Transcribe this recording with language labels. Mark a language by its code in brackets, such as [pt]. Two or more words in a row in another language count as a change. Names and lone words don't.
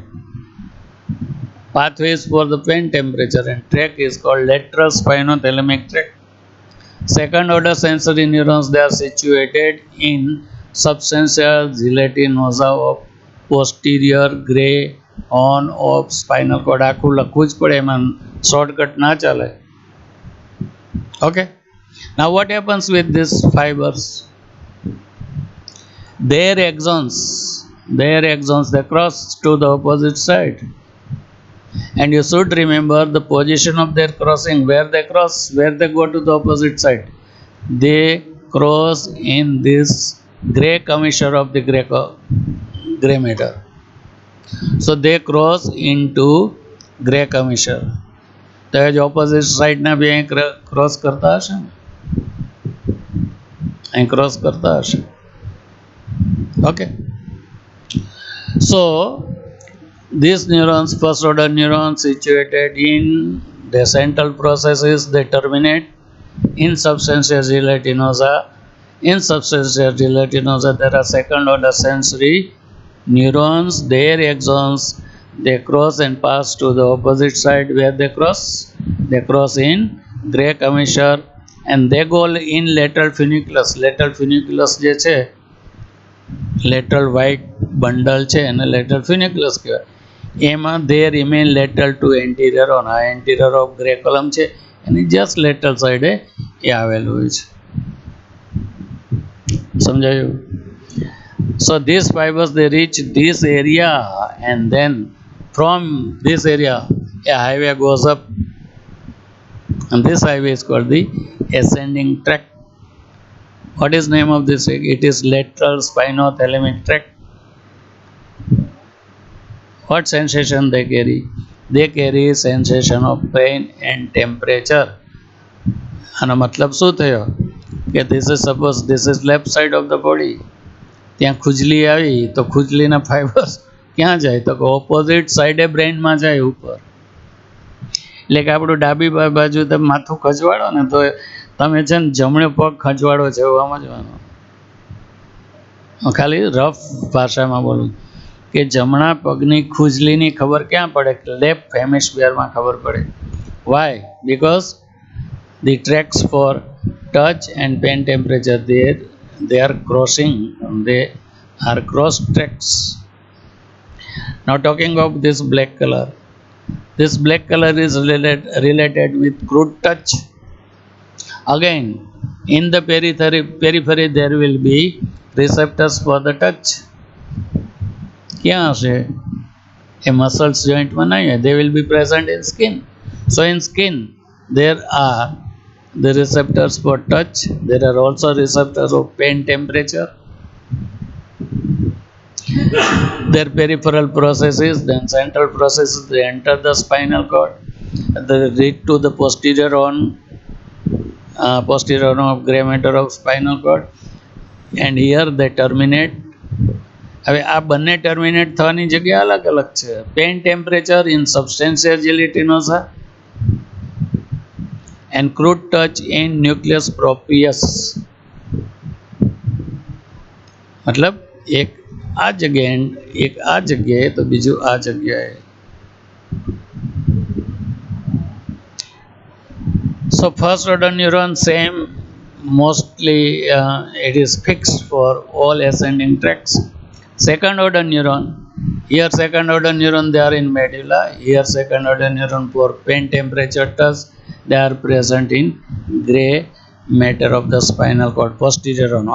[en] Pathways for the pain temperature and tract is called lateral spinothalamic tract. Second order sensory neurons, they are situated in substantia gelatinosa of posterior gray horn of spinal cord. [gu] આખું લખવું જ પડે, એમાં શોર્ટકટ ના ચાલે. Okay. [en] Now what happens with these fibers? Their axons they cross to the opposite side, and you should remember the position of their crossing. Where they cross, where they go to the opposite side, they cross in this gray commissure of the gray matter. So they cross into gray commissure. [gu] તો એ જ ઓપોઝિટ સાઈડના બી અહીં ક્રોસ કરતા હશે ને, અહીં ક્રોસ કરતા હશે. ઓકે. [en] So these neurons, first order neurons situated in the central processes, they terminate in substantia gelatinosa. In substantia gelatinosa there are second order sensory neurons, their axons, they cross and pass to the opposite side. Where they cross in gray commissure, and they go in lateral funiculus. Lateral funiculus [gu] જે છે, [en] lateral white bundle [gu] છે એને [en] lateral funiculus [gu] કહેવાય. [en] એમાં they remain lateral to anterior on. [gu] આ [en] anterior of gray column [gu] છે એની [en] just lateral side [gu] એ આવેલું હોય છે. સમજાયું? [en] So these fibers they reach this area, and then from this area a highway goes up, and this highway is called the ascending tract. What is name of this? It is lateral spinothalamic tract. What sensation they carry? They carry sensation of pain and temperature. [gu] આનો મતલબ શું થયો કે [en] this is suppose this is left side of the body. [gu] ત્યાં ખુજલી આવી તો ખુજલીના ફાઈબર્સ ક્યાં જાય? તો ઓપોઝિટ સાઈડે બ્રેઇનમાં જાય ઉપર. એટલે કે આપણું ડાબી બાજુ તમે માથું ખજવાડો ને તો તમે છે ને જમણો પગ ખજવાડો છે એવું સમજવાનું. ખાલી રફ ભાષામાં બોલું કે જમણા પગની ખુજલીની ખબર ક્યાં પડે? લેફ્ટ હેમિસ્ફિયરમાં ખબર પડે. વાય? [en] બિકોઝ the tracks for touch and pain temperature they are crossing, they are cross tracks. Now talking of this black color, this black color is related with crude touch. Again in the periphery there will be receptors for the touch. [gu] ક્યાં હશે? એ [en] muscles joint [gu] માં નહીં, [en] they will be present in skin. So in skin there are the receptors for touch. There are also receptors of pain temperature. their peripheral processes, then central processes, they enter the spinal cord, they lead to the posterior of gray matter of spinal cord, and here they terminate. [gu] હવે આ બંને ટર્મિનેટ થવાની જગ્યા અલગ અલગ છે. [en] pain temperature in substantia gelatinosa and crude touch in nucleus proprius. [gu] મતલબ એક આ જગ્યા એક આ જગ્યા તો બીજી આ જગ્યા. [en] So first order neuron same, mostly it is fixed for all ascending tracts. Second order neuron, here second order neuron they are in medulla, here second order neuron for pain temperature touch, they are present in gray matter of the spinal cord, posterior one.